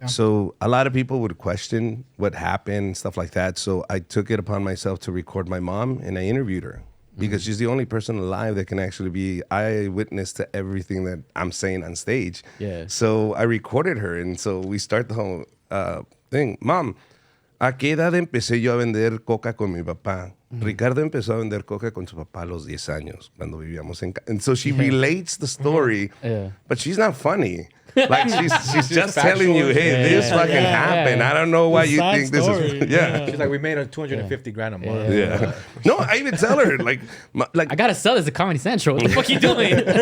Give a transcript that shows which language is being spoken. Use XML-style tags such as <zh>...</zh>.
<en>So a lot of people would question what happened, stuff like that. So I took it upon myself to record my mom, and I interviewed her because she's the only person alive that can actually be eyewitness to everything that I'm saying on stage. Yeah. So I recorded her, and so we start the whole thing.</en> <es>Mom, ¿a qué edad empecé yo a vender coca con mi papá? Ricardo empezó a vender coca con su papá a los 10 años cuando vivíamos en...</es> <en>And so she relates the story, but she's not funny. Like she's just telling you, hey, this fucking happened. I don't know why you think this is. Yeah. She's like, we made a 250 grand a month. Yeah. No, I even tell her like I gotta sell this at Comedy Central. What the fuck you doing?</en>